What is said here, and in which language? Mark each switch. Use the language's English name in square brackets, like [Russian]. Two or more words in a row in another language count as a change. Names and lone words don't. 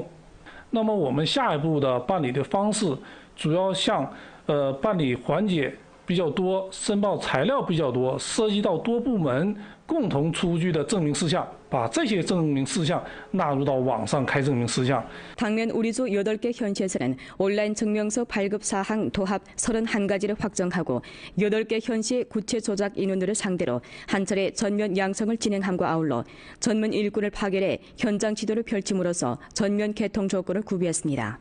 [Chinese] 那么我们下一步的办理的方式，主要向办理环节 比较多，申报材料比较多，涉及到多部门共同出具的证明事项，把这些证明事项纳入到网上开证明事项。 [Korean] 당면 우리조 8개 현시에서는 온라인 증명서 발급 사항 도합 31가지를 확정하고 8개 현시의 구체 조작 인원들을 상대로 한 차례 전면 양성을 진행함과 아울러 전문 일꾼을 파견해 현장 지도를 펼침으로써 전면 개통 조건을 구비했습니다.